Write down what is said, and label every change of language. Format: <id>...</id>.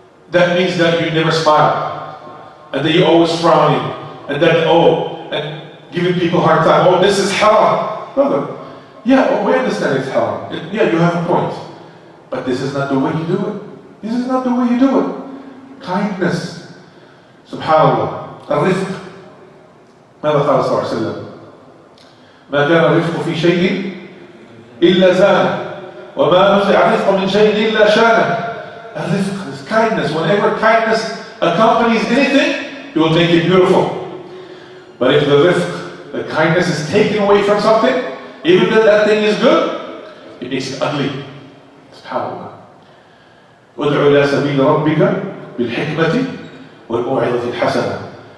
<en>That means that you never smile, and that you're always frowning, and that, and giving people a hard time. Oh, this is haram. Brother, yeah, we understand it's haram. Yeah, you have a point. But this is not the way you do it. This is not the way you do it. Kindness. Subhanallah. الرفق.</en> <ar>ماذا قال صلى الله عليه وسلم؟ ما كان الرفق في شيء إلا زانه وما نزع الرفق من شيء إلا شانه.</ar> <en>الرفق is kindness. Whenever kindness accompanies anything, it will make it beautiful. But if the rifq, the kindness, is taken away from something, even though that thing is good, it makes it ugly.</en> <ar>SubhanAllah. وَادْعُ إِلَى سَبِيلِ رَبِّكَ بِالْحِكْمَةِ وَالْمَوْعِظَةِ الْحَسَنَةِ.</ar>